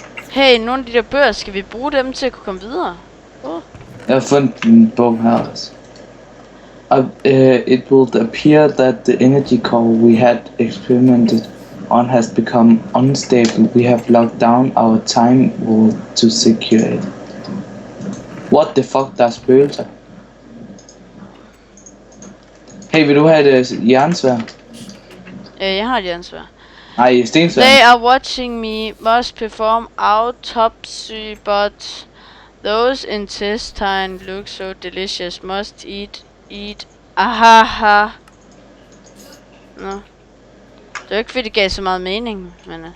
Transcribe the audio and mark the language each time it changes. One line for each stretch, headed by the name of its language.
Danish: Hey, nogle af de der bøger, skal vi bruge dem til at kunne komme videre? Jeg har fundet en bog her også.
English: It will appear that the energy core we had experimented on has become unstable. We have locked down our time world to secure it. What the fuck,
Danish: der er spøgelser. Hey, vil du have et jernsvær? Jeg har et ansvar. Nej, stensvær.
English: They are watching me, must perform autopsy, but those intestine look so delicious, must eat.
Danish: Ahaha. Nå. Det er ikke fordi det gav så meget mening, men...